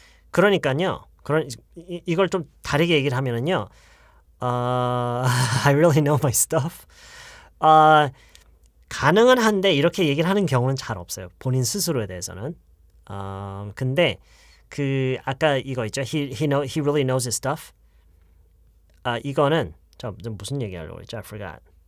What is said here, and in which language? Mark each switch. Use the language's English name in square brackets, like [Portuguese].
[Korean] 그러니까요. 이걸 좀 다르게 얘기를 하면은요. [English] I really know my stuff. [Korean] 가능은 한데 이렇게 얘기를 하는 경우는 잘 없어요. 본인 스스로에 대해서는. 근데 아까 이거 있죠. [English] He really knows his stuff. [Korean] 이거는 무슨 얘기하려고 했죠? [English] I forgot.